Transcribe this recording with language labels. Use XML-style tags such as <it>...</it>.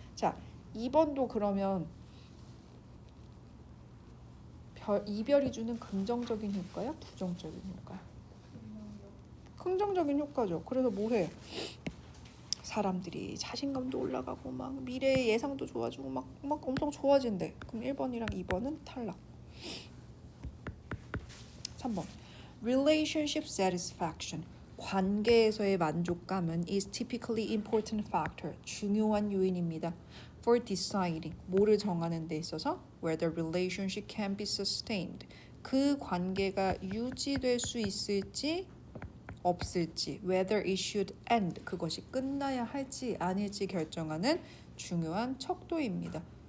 <ko>자, 2번도 그러면 이별이 주는 긍정적인 효과야? 부정적인 효과야? 긍정적인 효과죠. 그래서 뭐해? 사람들이 자신감도 올라가고 막 미래의 예상도 좋아지고 막 엄청 좋아진대. 그럼 1번이랑 2번은 탈락.</ko> <en>3번 relationship satisfaction</en> <ko>관계에서의 만족감은</ko> <en>is typically important factor</en> <ko>중요한 요인입니다.</ko> <en>for deciding</en> <ko>뭐를 정하는 데 있어서</ko> <en>whether relationship can be sustained</en> <ko>그 관계가 유지될 수 있을지 없을지</ko> <en>whether it should end</en> <ko>그것이 끝나야 할지 아닐지 결정하는 중요한 척도입니다.</ko>